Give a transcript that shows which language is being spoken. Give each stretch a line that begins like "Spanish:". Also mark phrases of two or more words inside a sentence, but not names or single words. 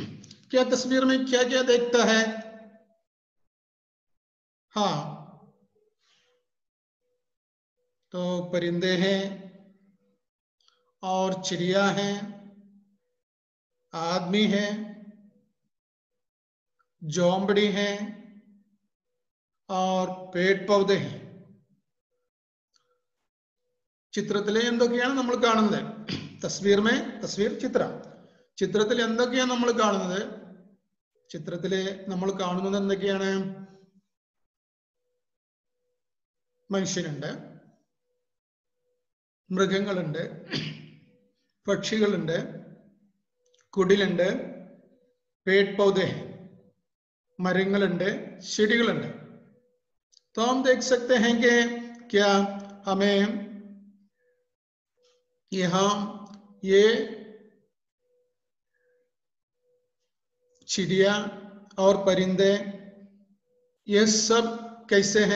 Hindi: क्या तस्वीर में क्या क्या देखता है? हाँ, तो परिंदे हैं और चिड़िया हैं, आदमी है, झोंपड़ी है और पेड़ पौधे हैं.
Malayalam: ചിത്രത്തിലെ എന്തൊക്കെയാണ് നമ്മൾ കാണുന്നത്?
Hindi: तस्वीर में
Malayalam: തസ്വീർ ചിത്രത്തിൽ എന്തൊക്കെയാണ് നമ്മൾ കാണുന്നത്? ചിത്രത്തിലെ നമ്മൾ കാണുന്നത് എന്തൊക്കെയാണ്? മനുഷ്യരുണ്ട്, മൃഗങ്ങളുണ്ട്, പക്ഷികളുണ്ട്, കുടിലുണ്ട്,
Hindi: पेड़ पौधे हैं,
Malayalam: മരങ്ങളുണ്ട്, ചെടികളുണ്ട്.
Hindi: तो हम देख सकते हैं कि क्या हमें यहाँ ये चिड़िया और परिंदे ये सब कैसे हैं?